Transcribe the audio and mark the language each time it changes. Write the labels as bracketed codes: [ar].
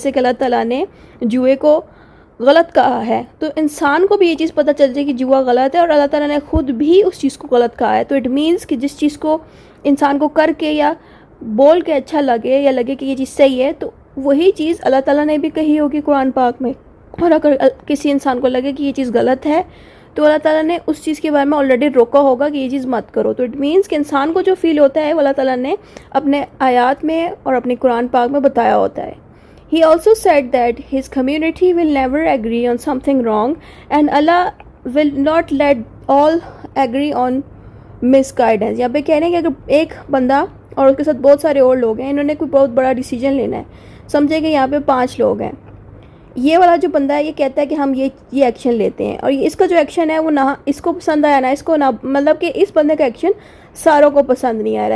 [ur] جیسے کہ اللہ تعالیٰ نے جوئے کو غلط کہا ہے, تو انسان کو بھی یہ چیز پتہ چل جائے کہ جوا غلط ہے, اور اللہ تعالیٰ نے خود بھی اس چیز کو غلط کہا ہے. تو اٹ مینس کہ جس چیز کو انسان کو کر کے یا بول کے اچھا لگے یا لگے کہ یہ چیز صحیح ہے, تو وہی چیز اللہ تعالیٰ نے بھی کہی ہوگی قرآن پاک میں. اور اگر کسی انسان کو لگے کہ یہ چیز غلط ہے, تو اللہ تعالیٰ نے اس چیز کے بارے میں آلریڈی روکا ہوگا کہ یہ چیز مت کرو. تو اٹ مینس کہ انسان کو جو فیل ہوتا ہے وہ اللہ تعالیٰ نے اپنے آیات میں اور اپنے قرآن پاک میں بتایا ہوتا ہے. [en] He also said that his community will never agree on something wrong and Allah will not let all agree on misguidance. [ur] یہاں پہ کہہ رہے ہیں کہ اگر ایک بندہ اور اس کے ساتھ بہت سارے اور لوگ ہیں, انہوں نے کوئی بہت بڑا ڈیسیجن لینا ہے, سمجھے کہ یہاں پہ 5 لوگ ہیں, یہ والا جو بندہ ہے یہ کہتا ہے کہ ہم یہ ایکشن لیتے ہیں, اور اس کا جو ایکشن ہے وہ نہ اس کو پسند آیا نہ اس کو, نہ مطلب کہ اس بندے کا ایکشن ساروں کو پسند نہیں آ رہا.